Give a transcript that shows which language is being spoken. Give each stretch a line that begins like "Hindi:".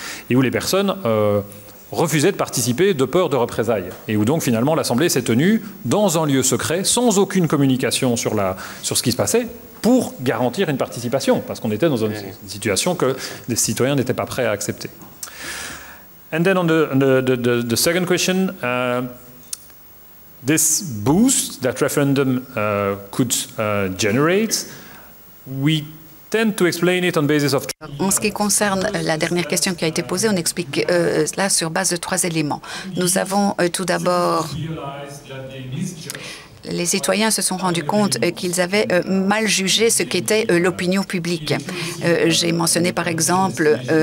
French: et où les personnes refusaient de participer de peur de représailles et où donc finalement l'Assemblée s'est tenue dans un lieu secret sans aucune communication sur ce qui se passait pour garantir une participation parce qu'on était dans une situation que les citoyens n'étaient pas prêts à accepter.
English: And then on the second question, this boost that referendum could generate, we tend to explain it on basis of.
French: En ce qui concerne la dernière question qui a été posée, on explique cela sur base de 3 éléments. Nous avons tout d'abord. Les citoyens se sont rendus compte qu'ils avaient mal jugé ce qu'était l'opinion publique. J'ai mentionné par exemple